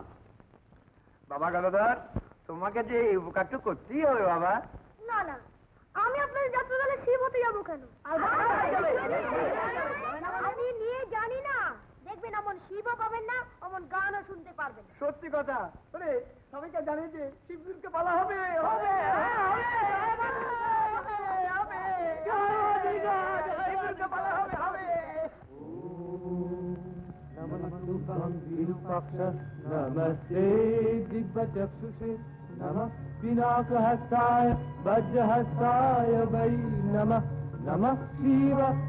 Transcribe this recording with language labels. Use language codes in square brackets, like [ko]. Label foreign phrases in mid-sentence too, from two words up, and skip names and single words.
[bn] বাবা গদাধর, তোমাকে যে এই উপকারটা করতেই হবে বাবা। না না, আমি আপনার যাত্রা দলে শিব হতে যাবো কেন? আমি নিয়ে জানি না, দেখবেন এমন শিবও পাবেন না, এমন গানও শুনতে পারবেন না। সত্যি কথা। ওরে সবাইকে জানে যে শিব দুর্গা পালা হবে হবে [sa] नमस्ते दिग्वचक्षुषे नमः पिनाकहस्ताय वज्रहस्ताय वै नमः नमः शिव